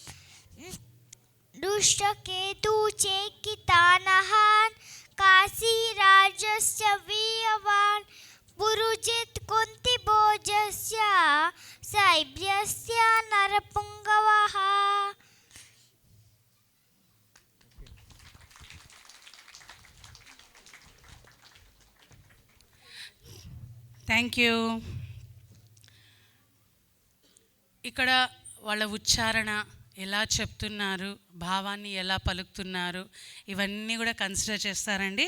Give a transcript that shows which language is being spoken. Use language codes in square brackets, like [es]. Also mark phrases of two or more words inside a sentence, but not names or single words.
[sa] दुष्टकेतु चेकितानहन् काशि राजस्य वियवन् पुरुजित् कुन्ति भोजस्य शैब्यस्य नरपुङ्गवः. [en] thank you. [te] ఇక్కడ వాళ్ళ ఉచ్చారణ ఎలా చెప్తున్నారు, భావాన్ని ఎలా పలుకుతున్నారు, ఇవన్నీ కూడా కన్సిడర్ చేస్తారండి.